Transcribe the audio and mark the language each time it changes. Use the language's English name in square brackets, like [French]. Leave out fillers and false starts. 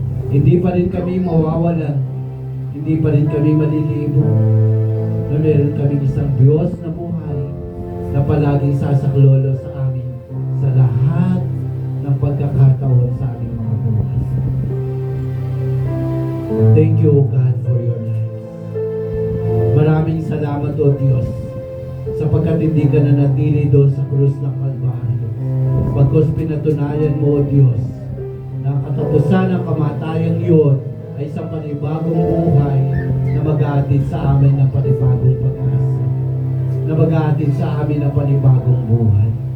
[Filipino] Hindi pa rin kami mawawalan, hindi pa rin kami malilibo, na meron kami isang Diyos na buhay, na palaging sasaklolo sa amin sa lahat ng pagkakataon sa aming mga buhay. [English] Thank you, O God, for your life. [Filipino] Maraming salamat, O Diyos, sapagkat hindi ka nanatili doon sa krus ng Kalbaryo. Pagkos pinatunayan mo, O Diyos, na ang katapusan ng kamatayang iyon ay sa panibagong buhay na mag-aatid sa amin ng panibagong pag-asa, na mag-aatid sa amin ng panibagong buhay.